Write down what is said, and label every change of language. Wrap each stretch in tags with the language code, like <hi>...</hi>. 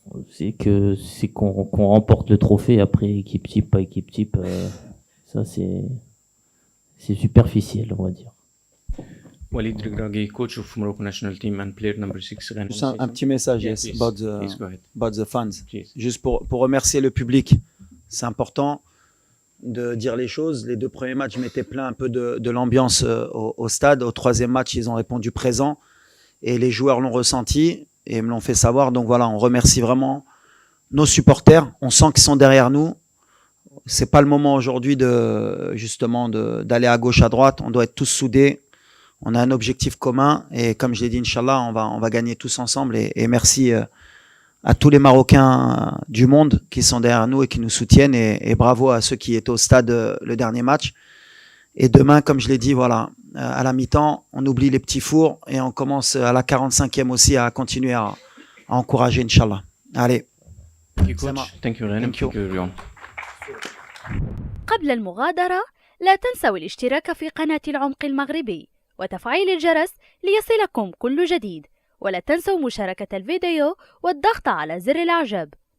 <fr>C'est qu'on remporte le trophée. Après, équipe type, pas équipe type, ça c'est superficiel, on va dire.</fr> <en>Walid Regragui, coach of Morocco national team and player number 6.</en> <fr>Juste un petit message,</fr> <en>Yeah, yes, please. Please go ahead. about the fans. Please.</en> <fr>Juste pour remercier le public. C'est important de dire les choses. Les 2 premiers matchs, je m'étais plaint un peu de l'ambiance au stade. Au 3e match, ils ont répondu présent et les joueurs l'ont ressenti et me l'ont fait savoir. Donc voilà, on remercie vraiment nos supporters. On sent qu'ils sont derrière nous. C'est pas le moment aujourd'hui d'aller à gauche, à droite. On doit être tous soudés. On a un objectif commun et comme je l'ai dit, Inch'Allah, on va gagner tous ensemble et merci à tous les Marocains du monde qui sont derrière nous et qui nous soutiennent et bravo à ceux qui étaient au stade le dernier match. Et demain, comme je l'ai dit, voilà, à la mi-temps, on oublie les petits fours et on commence à la 45e aussi à continuer à encourager, Inch'Allah. Allez.</fr> <en>Thank you, coach. Thank you, Renan. Thank you, everyone.</en> <ar>قبل المغادرة لا تنسوا الاشتراك في قناة العمق المغربي وتفعيل الجرس ليصلكم كل جديد، ولا تنسوا مشاركة الفيديو والضغط على زر الإعجاب.</ar>